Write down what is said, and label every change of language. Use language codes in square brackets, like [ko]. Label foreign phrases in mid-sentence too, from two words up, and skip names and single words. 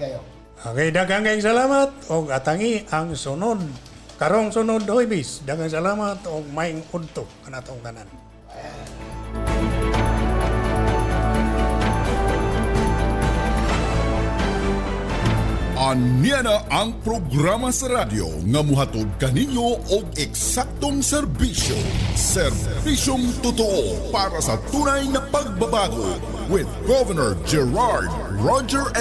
[ceb] Okay, daghang kayong salamat o atangi ang sunod Karong sunod Huwebes, daghang salamat og maayong udto kanatong tanan. Anya na ang programa sa radyo nga muhatod kaninyo og eksaktong serbisyo. [tl] Serbisyong totoo para sa tunay na pagbabago with Governor Gerard Roger